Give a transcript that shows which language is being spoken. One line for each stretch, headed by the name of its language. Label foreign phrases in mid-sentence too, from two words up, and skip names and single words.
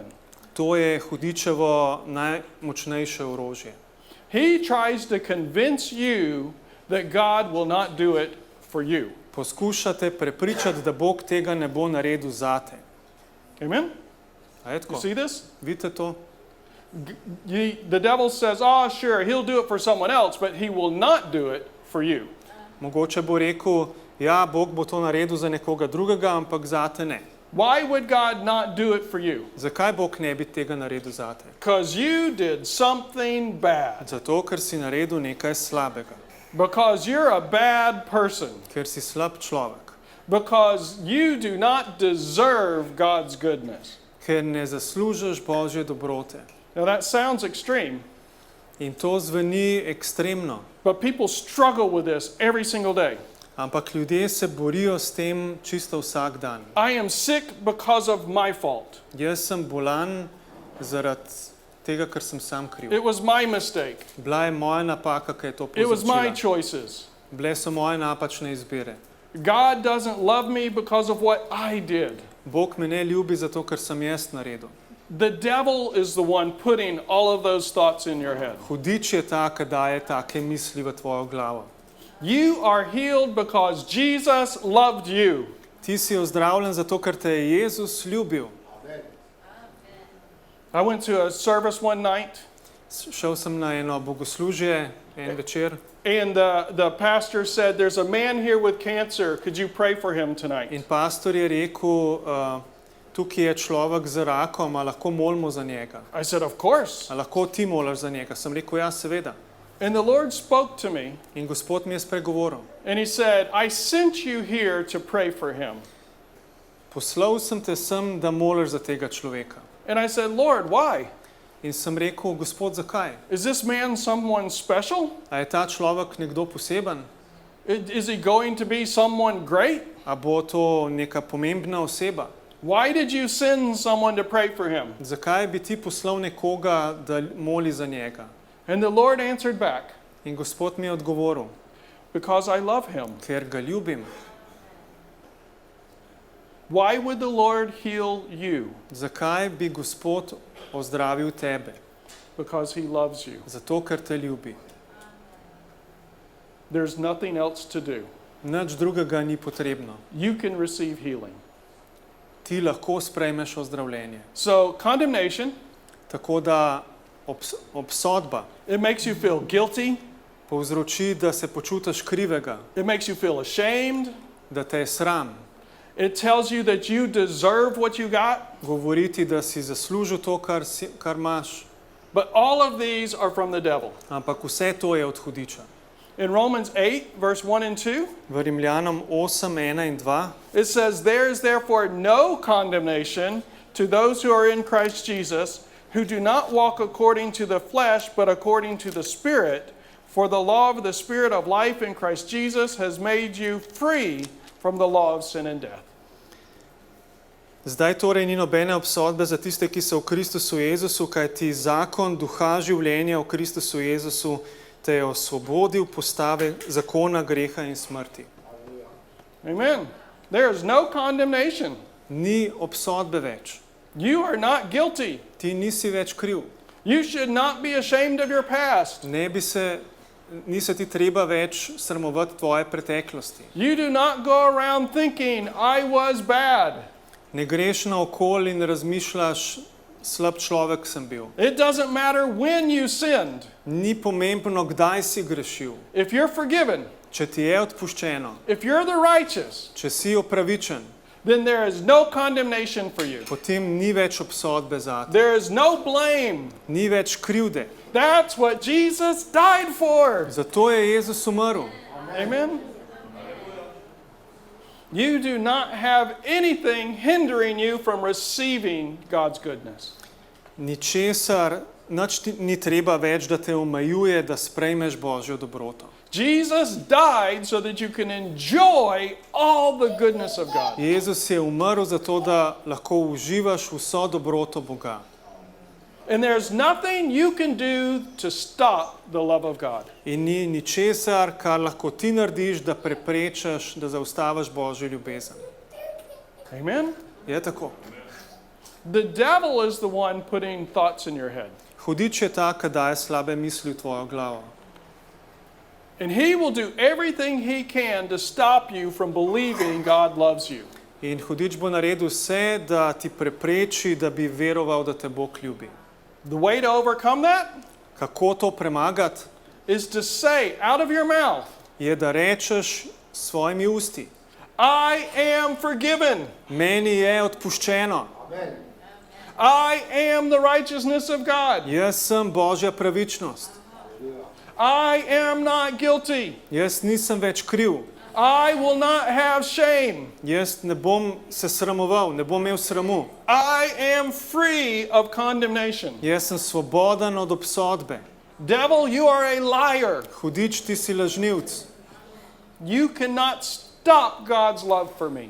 Slovenian: To je hudičevo najmočnejše orožje.
English: He tries to convince you that God will not do it for you.
Slovenian: Poskušate prepričati, da Bog tega ne bo naredil zate.
English: Amen?
Slovenian: A je
English: You
Slovenian: tako?
English: see this?
Slovenian: Vidite to?
English: The devil says, "Oh, sure, he'll do it for someone else, but he will not do it for you."
Slovenian: Mogoče bo rekel, ja, Bog bo to naredil za nekoga drugega, ampak zate ne.
English: Why would God not do it for you?
Slovenian: Zakaj Bog ne bi tega naredil zate?
English: Because you did something bad.
Slovenian: Zato, ker si naredil nekaj slabega.
English: Because you're a bad person.
Slovenian: Ker si slab človek.
English: Because you do not deserve God's goodness.
Slovenian: Ker ne zaslužiš Božje dobrote.
English: Now that sounds extreme,
Slovenian: In to zveni ekstremno.
English: but people struggle with this every single day.
Slovenian: Ampak ljudje se borijo s tem čisto vsak dan.
English: I am sick because of my fault.
Slovenian: Jaz sem bolan zaradi tega, ker sem sam kriv.
English: It was my mistake.
Slovenian: Bila je moja napaka, ki je to
English: It was my
Slovenian: povzročila.
English: choices.
Slovenian: Bile so moje napačne izbire.
English: God doesn't love me because of what I did.
Slovenian: Bog me ne ljubi zato, ker sem jaz naredil.
English: The devil is the one putting all of those thoughts in your head.
Slovenian: Hudič je ta, ki daje take misli v tvojo glavo.
English: You are healed because Jesus loved you.
Slovenian: Ti si ozdravljen zato, ker te je Jezus ljubil.
English: I went to a service one night,
Slovenian: Šel sem na eno bogoslužje en večer
English: and the pastor said, "There's a man here with cancer. Could you pray for him tonight?"
Slovenian: in pastor je rekel, tukaj je človek z rakom, a lahko molimo za njega.
English: I said, "Of course."
Slovenian: A lahko ti moliš za njega? Sem rekel, ja, seveda.
English: And the Lord spoke to me,
Slovenian: In Gospod mi je spregovoril.
English: and he said, "I sent you here to pray for him."
Slovenian: Poslal sem te sem, da moliš za tega človeka.
English: And I said, "Lord, why?
Slovenian: In sem rekel, Gospod, zakaj?
English: Is this man someone special?
Slovenian: A je ta človek nekdo poseben?
English: Is he going to be someone great?
Slovenian: A bo to neka pomembna oseba?
English: Why did you send someone to pray for him?"
Slovenian: Zakaj bi ti poslal nekoga, da moli za njega?
English: And the Lord answered back,
Slovenian: In Gospod mi je odgovoril,
English: "Because I love him."
Slovenian: ker ga ljubim.
English: Why would the Lord heal you?
Slovenian: Zakaj bi Gospod ozdravil tebe?
English: Because he loves you.
Slovenian: Zato, ker te ljubi.
English: There's nothing else to do.
Slovenian: Nič drugega ni potrebno.
English: You can receive healing.
Slovenian: Ti lahko sprejmeš ozdravljenje.
English: So, condemnation,
Slovenian: Tako da obsodba
English: it makes you feel guilty.
Slovenian: povzroči, da se počutiš krivega,
English: It makes you feel ashamed.
Slovenian: da te je sram.
English: It tells you that you deserve what you got.
Slovenian: Govoriti, da si zaslužil to, kar imaš.
English: But all of these are from the devil.
Slovenian: Ampak vse to je od hudiča.
English: In Romans 8, verse 1 and 2,
Slovenian: V Rimljanom 8, 1 in 2
English: it says, "There is therefore no condemnation to those who are in Christ Jesus, who do not walk according to the flesh, but according to the Spirit. For the law of the Spirit of life in Christ Jesus has made you free from the law of sin and death."
Slovenian: Zdaj torej ni nobene obsodbe za tiste, ki so v Kristusu Jezusu, kajti zakon duha življenja v Kristusu Jezusu te je osvobodil postave zakona greha in smrti.
English: Amen. There is no condemnation.
Slovenian: Ni obsodbe več.
English: You are not guilty.
Slovenian: Ti nisi več kriv.
English: You should not be ashamed of your past.
Slovenian: Ni se ti treba več sramovati tvoje preteklosti.
English: You do not go around thinking, "I was bad."
Slovenian: Ne greš naokoli in razmišljaš, slab človek sem bil.
English: It doesn't matter when you sinned.
Slovenian: Ni pomembno, kdaj si grešil.
English: If you're forgiven,
Slovenian: Če ti je odpuščeno,
English: if you're the righteous,
Slovenian: če si opravičen,
English: then there is no condemnation for you.
Slovenian: potem ni več obsodbe zate.
English: There is no blame.
Slovenian: Ni več krivde.
English: That's what Jesus died for.
Slovenian: Zato je Jezus umrl.
English: Amen. You do not have anything hindering you from receiving God's goodness.
Slovenian: Ničesar, nič ni treba več, da te omejuje, da sprejmeš Božjo dobroto.
English: Jesus died so that you can enjoy all the goodness of God.
Slovenian: Jezus je umrl zato, da lahko uživaš vso dobroto Boga.
English: And there's nothing you can do to stop the love of God.
Slovenian: In ni ničesar, kar lahko ti narediš, da preprečiš, da zaustaviš Božjo ljubezen.
English: Amen?
Slovenian: Je tako.
English: The devil is the one putting thoughts in your head.
Slovenian: Hudič je ta, ki daje slabe misli v tvojo glavo.
English: And he will do everything he can to stop you from believing God loves you.
Slovenian: In hudič bo naredil vse, da ti prepreči, da bi veroval, da te Bog ljubi.
English: The way to overcome that
Slovenian: Kako to premagati?
English: is to say out of your mouth,
Slovenian: Je, da rečeš s svojimi usti.
English: I am forgiven.
Slovenian: Meni je odpuščeno.
English: I am the righteousness of God.
Slovenian: Jaz sem Božja pravičnost.
English: I am not guilty.
Slovenian: Jaz nisem več kriv.
English: I will not have shame.
Slovenian: Jaz ne bom se sramoval, ne bom imel sramu.
English: I am free of condemnation.
Slovenian: Jaz sem svoboden od obsodbe.
English: Devil, you are a liar.
Slovenian: Hudič, ti si lažnivc.
English: You cannot stop God's love for me.